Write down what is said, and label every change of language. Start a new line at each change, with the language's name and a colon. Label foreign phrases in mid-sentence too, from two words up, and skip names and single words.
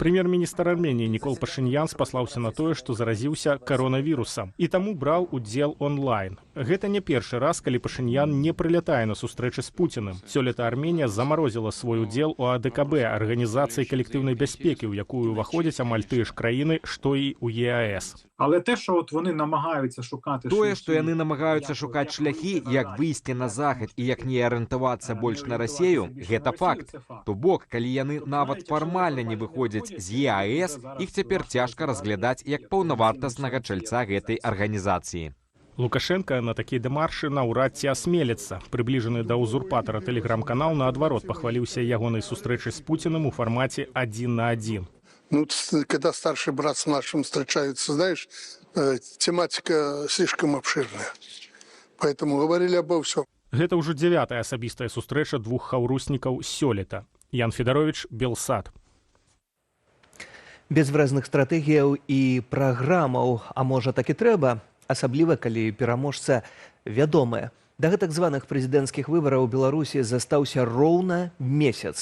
Belarusian: Прэм'ер-міністр Арменіі Никол Пашинян спаслаўся на тое, што заразіўся каронавірусам і таму браў удзел онлайн. Гэта не першы раз, калі Пашынян не прылятае на сустрэчы з Пуціным. Сёлета Арменія замарозіла свой удзел у АДКБ, Арганізацыі калектыўнай бяспекі, у якую ўваходзяць амаль тыя ж краіны, што і ў ЕАЭС.
Ukrainian: Але те, що от вони намагаються шукати
Belarusian: Тое, шляхи, што яны намагаюцца шукаць шляхі, як выйсці на захад і як не арыентавацца больш на Расею, гэта факт. То бок, калі яны нават фармальна не выходзяць з ЕАЭС, іх цяпер цяжка разглядаць як паўнавартаснага чальца гэтай арганізацыі. Лукашенко на такія дэмаршы наўрад ці асмеліцца. Прыбліжаны да ўзурпатара тэлеграм-канал наадварот пахваліўся ягонай сустрэчай з Пуціным у фармаце 1 на 1. Ну,
Russian: когда старший брат с младшим встречаются, знаешь, тематика слишком обширная. Поэтому говорили обо всем.
Belarusian: Гэта ўжо 9-я асабістая сустрэча двух хаўруснікаў сёлета. Ян Федарович, Белсад. Без выразных стратэгіяў і праграмаў, а можа так і трэба, асабліва калі пераможца вядомы. Да гэтак званых прэзідэнцкіх выбараў у Беларусі застаўся роўна месяц.